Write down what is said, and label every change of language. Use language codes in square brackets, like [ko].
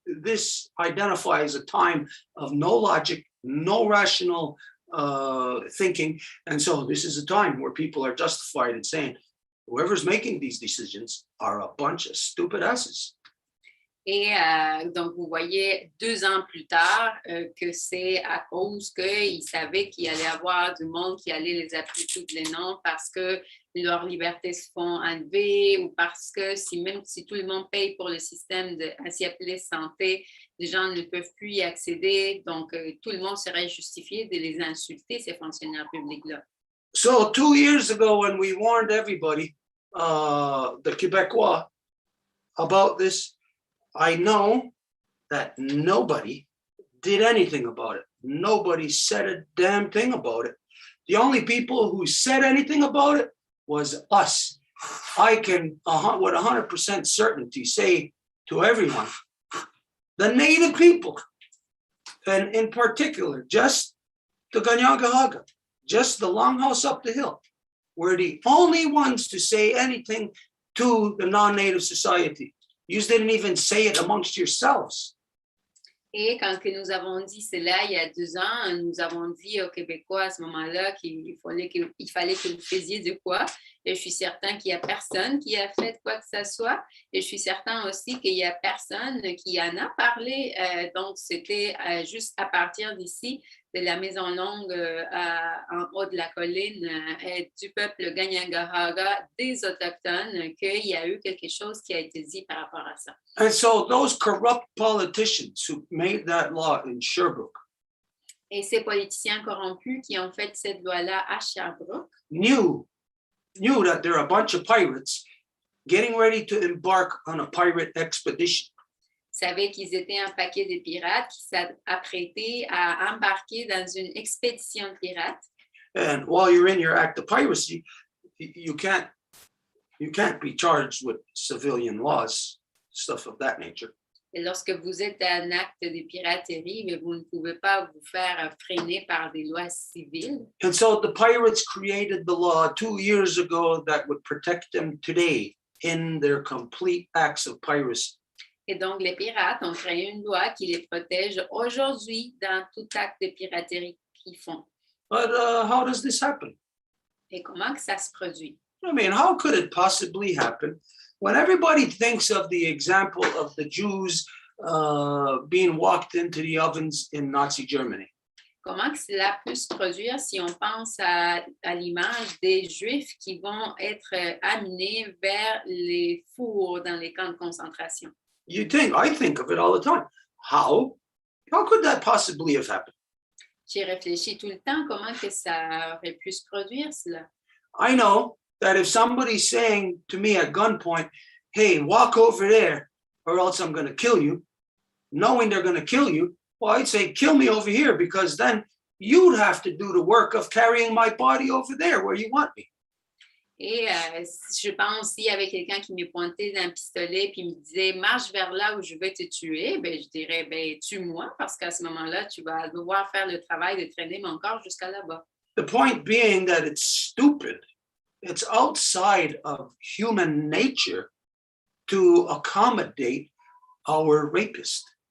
[en] This identifies a time of no logic, no rational thinking. And so this is a time where people are justified in saying, whoever's making these decisions are a bunch of stupid asses. [fr] Et donc, vous voyez 2 ans plus tard que c'est à cause qu'ils savaient qu'il allait y avoir du monde qui allait les appeler tous les noms parce que leurs libertés se font enlever ou parce que même si tout le monde paye pour le système s'y appeler santé, les gens ne peuvent plus y accéder. Donc, tout le monde serait justifié de les insulter, ces fonctionnaires publics-là. [en] So 2 years ago, when we warned everybody, the Québécois, about this, I know that nobody did anything about it. Nobody said a damn thing about it. The only people who said anything about it was us. I can, with 100% certainty, say to everyone, the native people, and in particular, just the Kahnawà, just the Longhouse up the hill, were the only ones to say anything to the non-native society. You didn't even say it amongst yourselves. [fr] Et quand que nous avons dit cela il y a 2 ans, nous avons dit aux Québécois à ce moment-là qu'il fallait que vous faisiez de quoi. Et je suis certain qu'il n'y a personne qui a fait quoi que ce soit. Et je suis certain aussi qu'il n'y a personne qui en a parlé. Donc, c'était juste à partir d'ici, de la Maison longue en haut de la colline du peuple Kahnawà, des Autochtones, qu'il y a eu quelque chose qui a été dit par rapport à ça. [en] And so those corrupt politicians who made that law in Sherbrooke [fr] Et ces politiciens corrompus qui ont fait cette loi-là à Sherbrooke [en] knew that there are a bunch of pirates getting ready to embark on a pirate expedition. [fr] Savaient qu'ils étaient un paquet de pirates qui s'apprêtaient à embarquer dans une expédition de pirates. [en] And while you're in your act of piracy, you can't be charged with civilian laws, stuff of that nature. [fr] Et lorsque vous êtes un acte de piraterie, mais vous ne pouvez pas vous faire freiner par des lois civiles. [en] And so the pirates created the law 2 years ago that would protect them today in their complete acts of piracy. [fr] Et donc, les pirates ont créé une loi qui les protège aujourd'hui dans tout acte de piraterie qu'ils font. [en] But how does this happen? [fr] Et comment que ça se produit? [en] I mean, how could it possibly happen when everybody thinks of the example of the Jews being walked into the ovens in Nazi Germany? [fr] Comment que cela peut se produire si on pense à l'image des Juifs qui vont être amenés vers les fours dans les camps de concentration? [en] I think of it all the time. How could that possibly have happened? [fr] J'y réfléchis tout le temps, comment que ça aurait pu se produire, cela? [en] I know that if somebody's saying to me at gunpoint, hey, walk over there or else I'm going to kill you, knowing they're going to kill you, well, I'd say, kill me over here, because then you'd have to do the work of carrying my body over there where you want me. [fr] Et je pense, s'il y avait quelqu'un qui me pointait d'un pistolet puis me disait « marche vers là où je vais te tuer », ben, je dirais « tue-moi » parce qu'à ce moment-là, tu vas devoir faire le travail de traîner mon corps jusqu'à là-bas. [en] The point being that it's stupid. It's outside of human nature to accommodate our rapist.